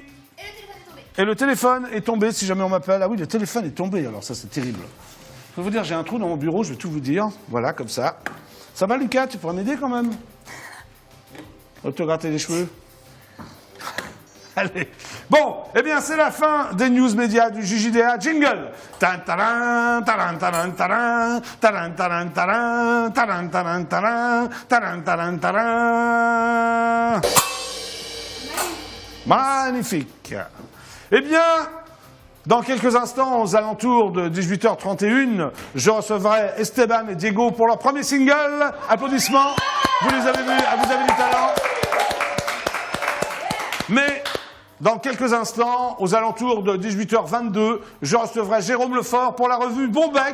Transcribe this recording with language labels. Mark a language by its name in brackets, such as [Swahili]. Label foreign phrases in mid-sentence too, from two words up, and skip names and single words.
[French] Et le téléphone est tombé, si jamais on m'appelle. Ah oui, le téléphone est tombé, alors ça, c'est terrible. Je peux vous dire, j'ai un trou dans mon bureau, je vais tout vous dire. Voilà, comme ça. Ça va, Lucas? Tu pourrais m'aider quand même? On va te gratter les cheveux. Allez. Bon, eh bien, c'est la fin des news médias du JJDA. Jingle. Tan taran, taran taran taran, taran taran taran, taran taran taran, taran taran taran. Magnifique. Eh bien, dans quelques instants, aux alentours de 18h31, je recevrai Esteban et Diego pour leur premier single. Applaudissements. Vous les avez vus, vous avez du talent. Mais dans quelques instants, aux alentours de 18h22, je recevrai Jérôme Lefort pour la revue Bombec.